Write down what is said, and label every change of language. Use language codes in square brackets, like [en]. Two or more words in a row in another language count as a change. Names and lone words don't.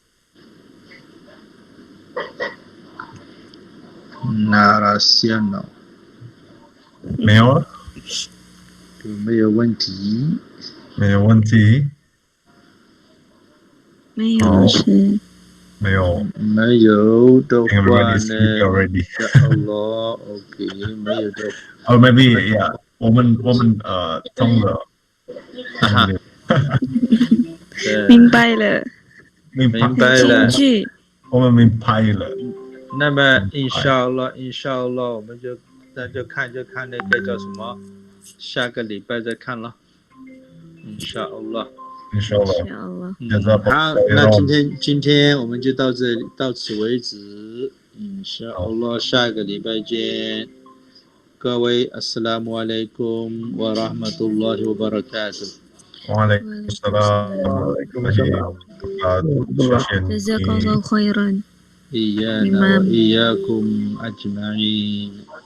[zh] Narasiano 没有啊，有没有问题？没有问题，没有老师。没有。没有的话 [en] Everybody [zh] 呢 [en] sleep already. Allah, [zh] OK， 没有的。 [en] Oh, maybe yeah. [zh] 我们通了。明白了。明白了。京剧。我们明白了。那么 Inshallah， 我们就看那个叫什么，下个礼拜再看了。Inshallah。好，那今天我们就到此为止。Inshallah， 下个礼拜见。 [ar] 各位 السلام عليكم ورحمة الله وبركاته. Waalaikumsalam. جزاك الله خيرا. إيانا وإياكم أجمعين.